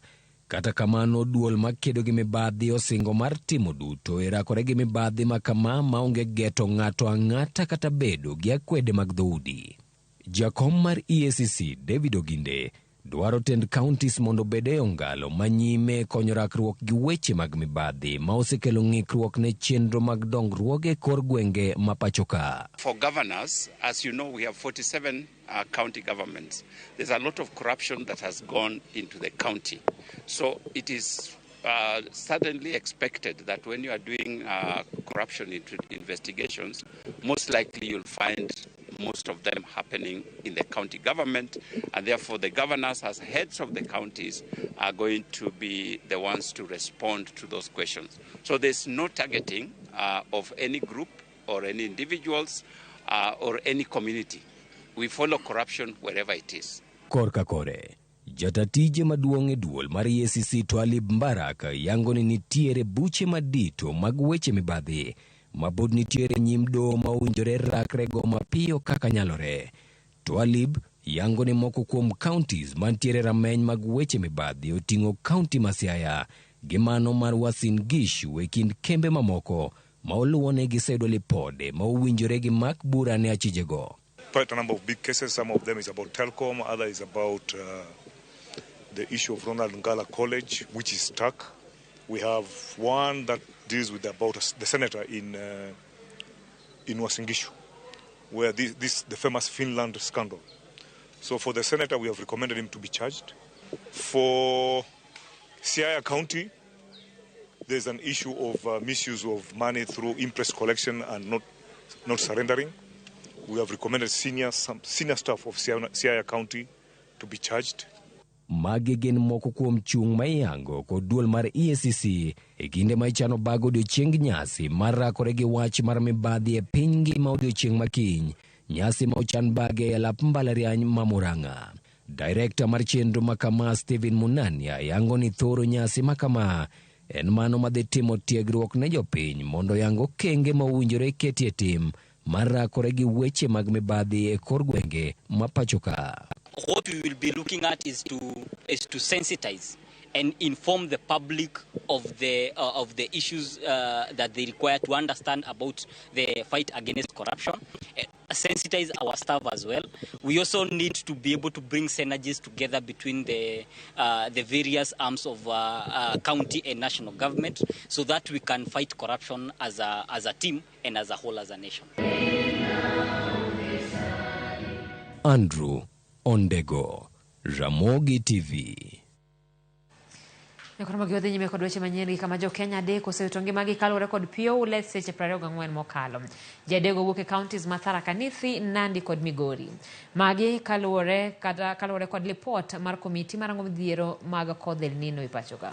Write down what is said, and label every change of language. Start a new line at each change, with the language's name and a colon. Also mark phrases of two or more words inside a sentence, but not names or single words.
Luo (Kenya and Tanzania): Kata kamano, duol makedo gi mibadhi osingo mar timo duto e rakore gi mibadhi makama maonge geto ng'ato ang'ata kata bedo gi akwede mag dhoudi. Jakom mar EACC David Oginde dwaro 10 counties mondo bede ongalo manyime konyo rakruok gi weche mag mibadhi ma osekelo ng'ikruok ne chenro mag dongruok e kor gwenge ma pacho ka.
English: For governors, as you know, we have 47 county governments. There's a lot of corruption that has gone into the county. So it is suddenly expected that when you are doing corruption investigations, most likely you'll find most of them happening in the county government, and therefore the governors as heads of the counties are going to be the ones to respond to those questions. So there's no targeting of any group or any individuals or any community. We follow corruption wherever it is.
Luo (Kenya and Tanzania): Korka kore, jatatije maduong' e duol mar EACC Twalib Mbarak yango ni nitiere buche madito mag weche mibadhi mabod nitiere nyim doho ma owinjore rakrego mapiyo kaka nyalore. Twalib yango ni moko kuom counties mantiere rameny mag weche mibadhi oting'o county ma Siaya gi mano mar Uasin Gishu e kind kembe mamoko ma oluwone giseyudo lipode ma owinjore gi mak bura ne achijego.
English: Quite a number of big cases. Some of them is about Telcom, other is about the issue of Ronald Ngala College, which is stuck. We have one that deals with about the senator in Uasin Gishu, where this the famous Finland scandal. So for the senator, we have recommended him to be charged. For Siaya County, there's an issue of misuse of money through interest collection and not surrendering. We have recommended some senior staff of Siaya County to be charged.
Luo (Kenya and Tanzania): Magi gin moko kuom chung' mayango kod duol mar EACC e kinde ma ichano bago odiochieng nyasi mar rakore gi wach mar mibadhi e piny ngima odiochieng makiny, nyasi ma ochan bage e lap mbalariany ma Murang'a. Director mar chenro makama Stephen Munania yango ni thoro nyasi makama en mano madhi timo tiegruok ne jopiny mondo yango kenge ma owinjore ketie tim mar rakore gi weche mag mibadhi e kor gwenge ma pachoka.
English: What we will be looking at is to sensitize and inform the public of the issues that they require to understand about the fight against corruption. Sensitize our staff as well. We also need to be able to bring synergies together between the various arms of county and national government, so that we can fight corruption as a team and as a whole as a nation. Andrew Ondego, Ramogi TV.
Luo (Kenya and Tanzania): Nekoro magiodhi nyime kod weche manyien gi kama jo Kenya adek osewito ngimagi kaluwore kod pio ule seche 24 mokalo. Ji adek owuok e counties ma Tharaka Nithi, Nandi kod Migori. Magi kaluwore kod lipot mar komiti marango midhiero mag kodh El Nino e pachoka.